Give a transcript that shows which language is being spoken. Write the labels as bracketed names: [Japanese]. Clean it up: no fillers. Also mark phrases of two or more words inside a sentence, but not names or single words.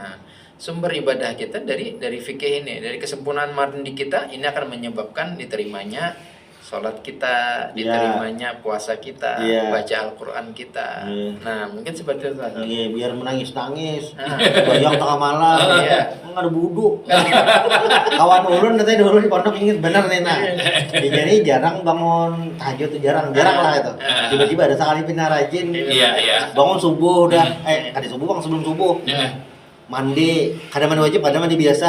[Indonesian] Nah, sumber ibadah kita dari fikih ini, dari kesempurnaan mandi kita ini akan menyebabkan diterimanya sholat kita, diterimanya puasa kita, baca Al-Quran kita. Nah, mungkin seperti itu. Iya, biar menangis-nangis, bayang tengah malam, nggak ada buduk. [Banjar] Kawan ulun nanti dulu di pondok inget bener nih, nah. [Indonesian] Jadi jarang bangun tahajud tuh jarang lah itu. Tiba-tiba ada sekali pindah rajin. Bangun subuh udah, kali subuh bang sebelum subuh. Mandi, kadang mandi wajib, kadang mandi biasa.